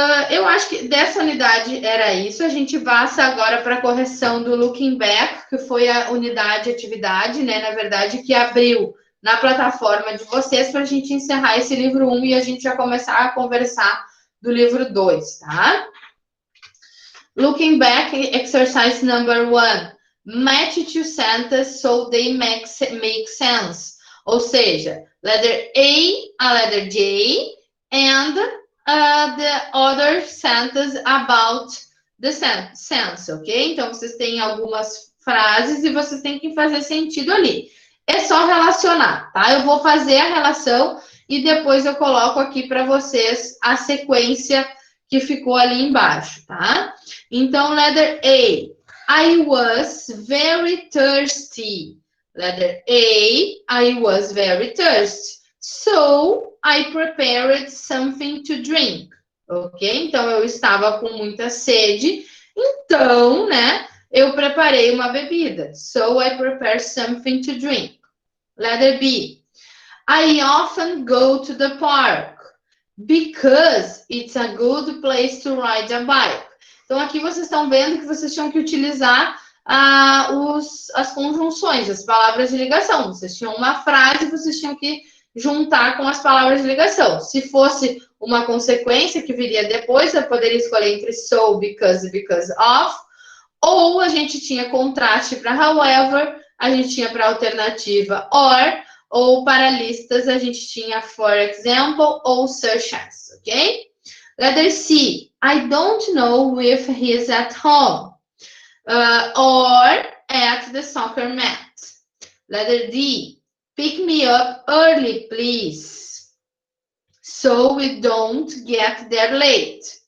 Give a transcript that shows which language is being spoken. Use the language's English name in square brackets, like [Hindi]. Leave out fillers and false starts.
[Portuguese] Eu acho que dessa unidade era isso. A gente passa agora para a correção do Looking Back, que foi a unidade atividade, né? Na verdade, que abriu na plataforma de vocês para a gente encerrar esse livro 1 e a gente já começar a conversar do livro 2, tá? [English] Looking Back, exercise number 1. Match two sentences so they make sense. [Portuguese] Ou seja, [English] letter A letter J, and the other sentence about the sense, ok? [Portuguese] Então, vocês têm algumas frases e vocês têm que fazer sentido ali. É só relacionar, tá? Eu vou fazer a relação e depois eu coloco aqui para vocês a sequência que ficou ali embaixo, tá? Então, [English] letter A. I was very thirsty. Letter A. I was very thirsty. So, I prepared something to drink. Ok? [Portuguese] Então, eu estava com muita sede. Então, né? Eu preparei uma bebida. So, [English] I prepared something to drink. Letter B. I often go to the park because it's a good place to ride a bike. [Portuguese] Então, aqui vocês estão vendo que vocês tinham que utilizar as conjunções, as palavras de ligação. Vocês tinham uma frase, vocês tinham que juntar com as palavras de ligação. Se fosse uma consequência que viria depois, eu poderia escolher entre so, because e because of. Ou a gente tinha contraste para however, a gente tinha para alternativa or, ou para listas a gente tinha for example ou such as, ok? [English] Letter C, I don't know if he is at home or at the soccer match. Letter D, pick me up early, please, so we don't get there late.